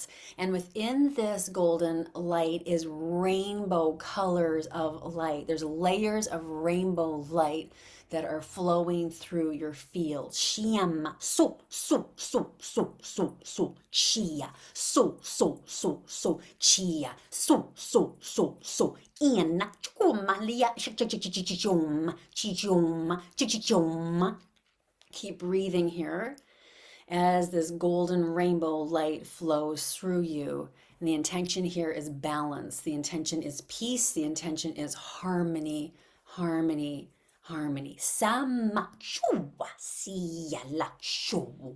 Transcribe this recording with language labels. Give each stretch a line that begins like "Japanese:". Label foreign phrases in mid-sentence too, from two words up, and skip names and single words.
English: And within this golden light is rainbow colors of light. There's layers of rainbow light that are flowing through your field. Shiyama, so, so, so, so, so, so, chia, so, so, so, so, chia, so, so, so, so, ina, chuma, lia, chichum, chichum, chichum. Keep breathing here as this golden rainbow light flows through you. And the intention here is balance. The intention is peace. The intention is harmony, harmony, harmony. Sama chua siya la shu.